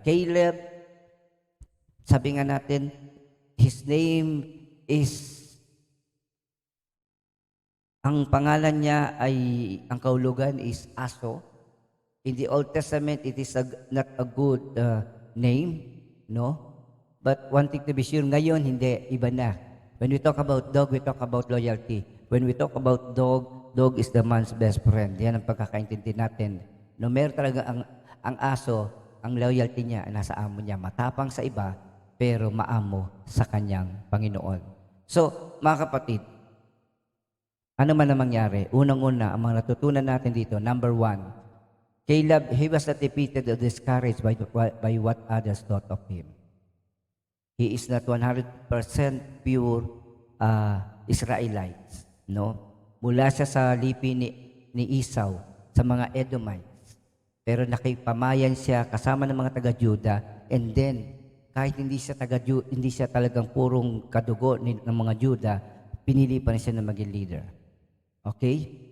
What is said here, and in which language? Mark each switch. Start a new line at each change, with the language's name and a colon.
Filipino: Caleb, sabi nga natin,
English: his name is,
Filipino: ang pangalan niya ay, ang kahulugan is Aso.
English: In the Old Testament, it is not a good name, no? But one thing to be sure,
Filipino: ngayon, hindi, iba na.
English: When we talk about dog, we talk about loyalty. When we talk about dog is the man's best friend.
Filipino: Yan ang pagkakaintindi natin. No, meron talaga ang aso, ang loyalty niya, nasa amo niya. Matapang sa iba, pero maamo sa kanyang Panginoon. So, mga kapatid, ano man ang mangyari, unang-una, ang mga natutunan natin dito, number 1, Caleb,
English: he was not defeated or discouraged by what others thought of him. He is not 100% pure Israelites. No?
Filipino: Mula siya sa lipi ni Esau, sa mga Edomites. Pero nakipamayan siya kasama ng mga taga-Juda, and then kahit hindi siya talagang purong kadugo ng mga Juda, pinili pa rin siya na maging leader. Okay?